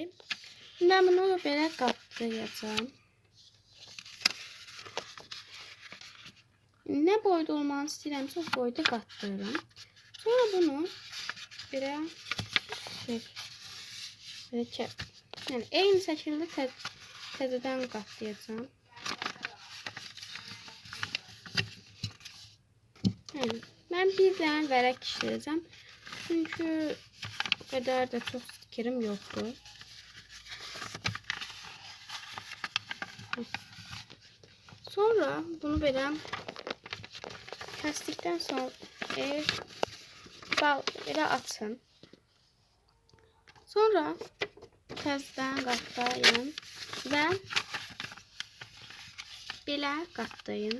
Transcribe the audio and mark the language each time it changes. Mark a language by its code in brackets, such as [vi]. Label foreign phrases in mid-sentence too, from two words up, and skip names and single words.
[az] Mən bunu belə qatlayacağım. Ne boyda olmanı istəyirəmsə o boyda qatlayıram. Sonra bunu belə yani eyni şəkildə təzədən qatlayacağım. [tr] Ben bir tane [az] vərəq işləyəcəm. [tr] Çünkü o kadar da çok stikerim yoktu. [az] Sonra bunu belə kəsdikdən sonra belə açın. Sonra təzədən qatlayın və belə qatlayın.